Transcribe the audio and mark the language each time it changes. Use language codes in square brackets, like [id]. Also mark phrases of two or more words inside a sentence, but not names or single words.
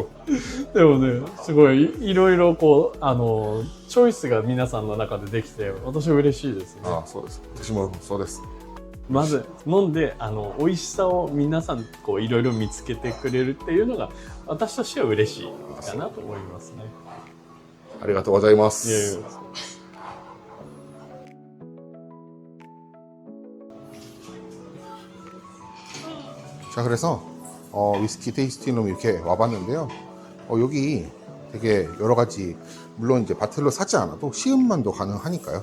[ja] でもね、すごいいろいろこうチョイスが皆さんの中でできて、私は嬉しいですね。そうです。私もそうです。まず飲んで美味しさを皆さんこういろいろ見つけてくれるっていうのが、私としては嬉しいかなと思いますね。ありがとうございます。 [ko] 자, 그래서 위스키 테이스팅룸 이렇게 와봤는데요. 여기 되게 여러 가지, 물론 이제 바틀로 사지 않아도 시음만도 가능하니까요.